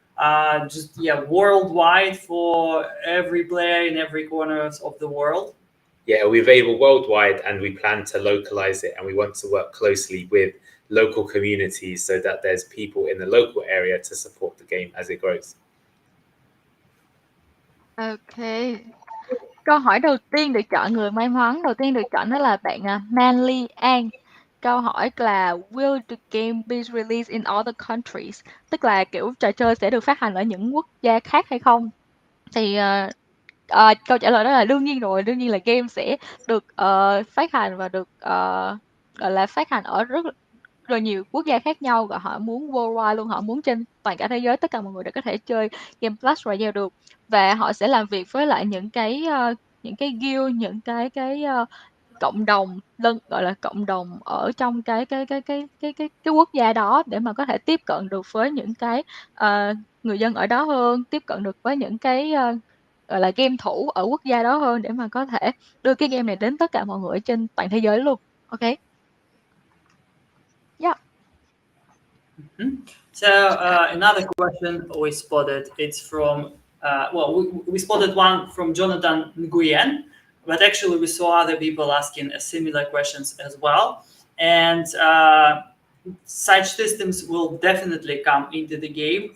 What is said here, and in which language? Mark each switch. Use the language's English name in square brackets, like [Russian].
[English] Worldwide for every player in every corner of the world. Yeah, we're available worldwide, and we plan to localize it, and we want to work closely with local communities so that there's people in the local area to support the game as it grows. Okay. [Vietnamese] Câu hỏi đầu tiên được chọn, người may mắn đầu tiên được chọn đó là bạn Manly An. Câu hỏi là [English] will the game be released in other countries? [Vietnamese] Tức là kiểu trò chơi sẽ được phát hành ở những quốc gia khác hay không? Thì câu trả lời đó là đương nhiên rồi, đương nhiên là game sẽ được phát hành và được gọi là phát hành ở rất là nhiều quốc gia khác nhau, và họ muốn worldwide luôn, họ muốn trên toàn cả thế giới tất cả mọi người đều có thể chơi game Clash Royale được, và họ sẽ làm việc với lại những cái guild, những cái cộng đồng gọi là cộng đồng ở trong cái quốc gia đó, để mà có thể tiếp cận được với những cái người dân ở đó hơn, tiếp cận được với những cái gọi là game thủ ở quốc gia đó hơn, để mà có thể đưa cái game này đến tất cả mọi người trên toàn thế giới luôn. [English] Ok. Yeah. So another question we spotted, it's from we spotted one from Jonathan Nguyen, but actually we saw other people asking similar questions as well. And such systems will definitely come into the game.